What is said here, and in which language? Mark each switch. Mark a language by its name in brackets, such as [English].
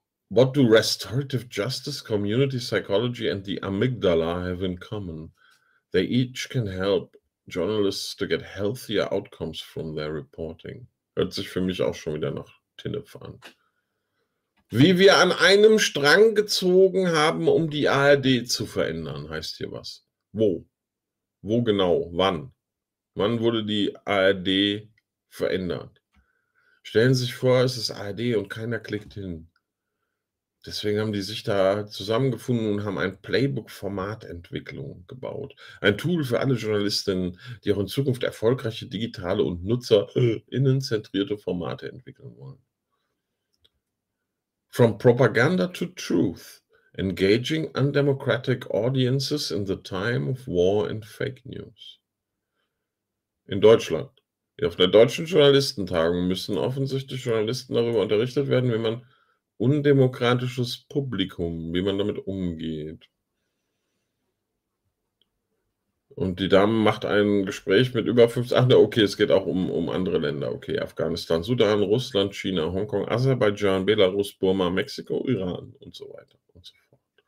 [English] What do restorative justice, community psychology and the amygdala have in common? They each can help journalists to get healthier outcomes from their reporting. [German] Hört sich für mich auch schon wieder nach Tinnef an. Wie wir an einem Strang gezogen haben, um die ARD zu verändern, heißt hier was. Wo? Wo genau? Wann? Wann wurde die ARD verändert? Stellen Sie sich vor, es ist ARD und keiner klickt hin. Deswegen haben die sich da zusammengefunden und haben ein Playbook-Formatentwicklung gebaut. Ein Tool für alle Journalistinnen, die auch in Zukunft erfolgreiche digitale und nutzerinnenzentrierte Formate entwickeln wollen. [English] From propaganda to truth, engaging undemocratic audiences in the time of war and fake news. [German] In Deutschland. Auf der deutschen Journalistentagung müssen offensichtlich Journalisten darüber unterrichtet werden, wie man undemokratisches Publikum, wie man damit umgeht. Und die Dame macht ein Gespräch mit über 50, ach, okay, es geht auch um andere Länder, okay, Afghanistan, Sudan, Russland, China, Hongkong, Aserbaidschan, Belarus, Burma, Mexiko, Iran und so weiter und so fort.